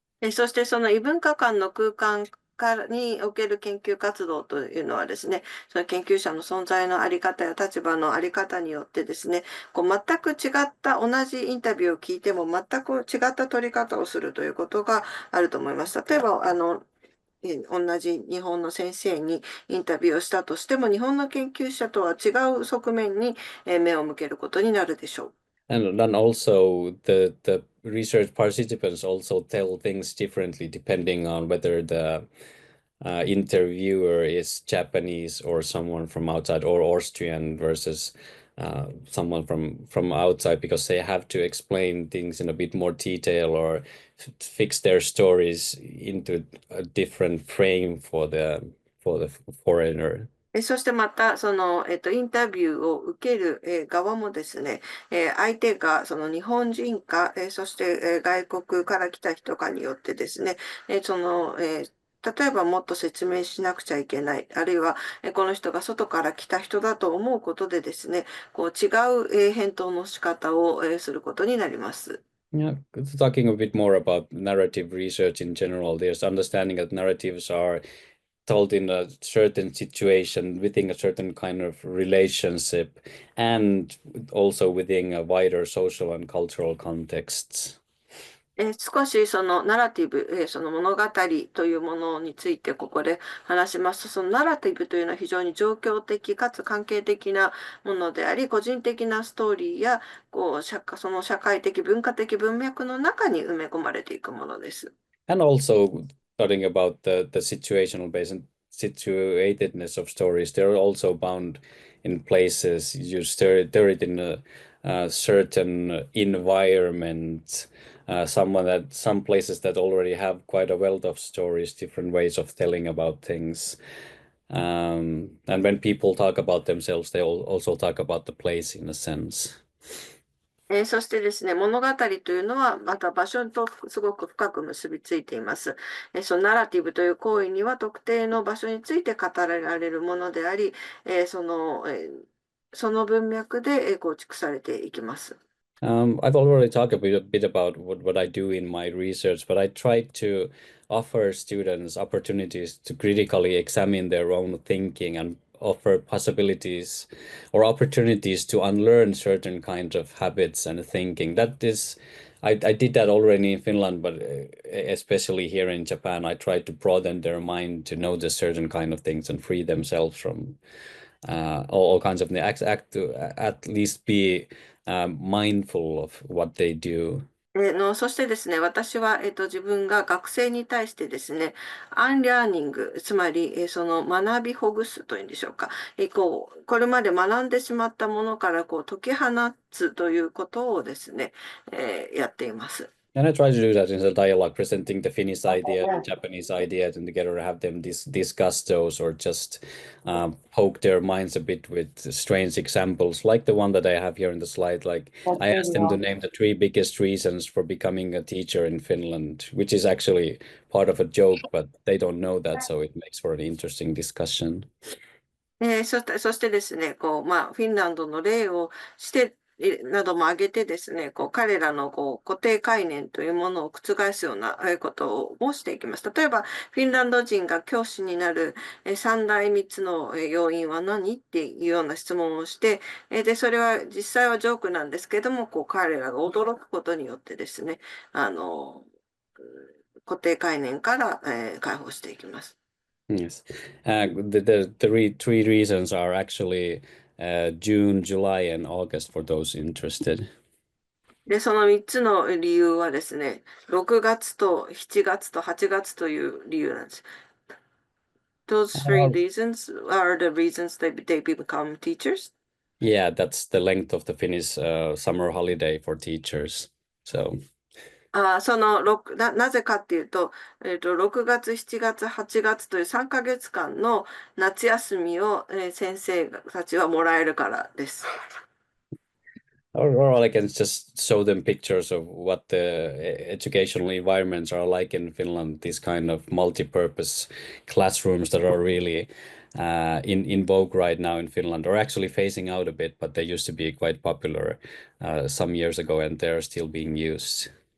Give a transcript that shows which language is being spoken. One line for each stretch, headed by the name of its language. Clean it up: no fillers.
Japanese: そしてその異文化間の空間における研究活動というのはですね、その研究者の存在のあり方や立場のあり方によってですね、全く違った同じインタビューを聞いても全く違った取り方をするということがあると思います。例えば、同じ日本の先生にインタビューをしたとしても、日本の研究者とは違う側面に目を向けることになるでしょう。
English: And then also the research participants also tell things differently depending on whether the interviewer is Japanese or someone from outside, or Austrian versus someone from outside, because they have to explain things in a bit more detail or fix their stories into a different frame for the foreigner.
Japanese: そしてまた、インタビューを受ける側もですね、相手がその日本人か、そして外国から来た人かによってですね、例えばもっと説明しなくちゃいけない。あるいは、この人が外から来た人だと思うことでですね、違う返答の仕方をすることになります。
English: Yeah, talking a bit more about narrative research in general, there's understanding that narratives are told in a certain situation within a certain kind of relationship and also within a wider social and cultural contexts.
Japanese: 少しそのナラティブ、その物語というものについてここで話しますと、そのナラティブというのは非常に状況的かつ関係的なものであり、個人的なストーリーやその社会的文化的文脈の中に埋め込まれていくものです。
English: And also talking about the situational based and situatedness of stories, they're also bound in places. You stir it in a certain environment. Some places that already have quite a wealth of stories, different ways of telling about things. And when people talk about themselves, they also talk about the place in a sense.
Japanese: そしてですね、物語というのはまた場所とすごく深く結びついています。そのナラティブという行為には特定の場所について語られるものであり、その文脈で構築されていきます。
English: I've already talked a bit about what I do in my research, but I try to offer students opportunities to critically examine their own thinking and offer possibilities or opportunities to unlearn certain kinds of habits and thinking. I did that already in Finland, but especially here in Japan, I try to broaden their mind to notice certain kind of things and free themselves from all kinds of things. At least be mindful of what they do.
Japanese: そしてですね、私は、自分が学生に対してですね、アンラーニング、つまり、その学びほぐすというんでしょうか。これまで学んでしまったものから解き放つということをですね、やっています。
English: And I try to do that in the dialogue, presenting the Finnish idea, the Japanese idea, and together have them discuss those or just poke their minds a bit with strange examples, like the one that I have here in the slide. Like I asked them to name the 3 biggest reasons for becoming a teacher in Finland, which is actually part of a joke, but they don't know that, so it makes for an interesting discussion.
Japanese: そしてですね、フィンランドの例をなども挙げてですね、彼らの固定概念というものを覆すようなことをしていきます。例えば、フィンランド人が教師になる三大三つの要因は何っていうような質問をして、で、それは実際はジョークなんですけども、彼らが驚くことによってですね、固定概念から解放していきます。
English: Yes. The three reasons are actually June, July, and August for those interested.
Japanese: で、その3つの理由はですね、6月と7月と8月という理由なんです。
English: Those three reasons are the reasons they become teachers? Yeah, that's the length of the Finnish summer holiday for teachers. So.
Japanese: なぜかっていうと、6月、7月、8月という3ヶ月間の夏休みを、先生たちはもらえるからです。
English: Or I can just show them pictures of what the educational environments are like in Finland, these kind of multi-purpose classrooms that are really in vogue right now in Finland, are actually phasing out a bit, but they used to be quite popular some years ago and they're still being used.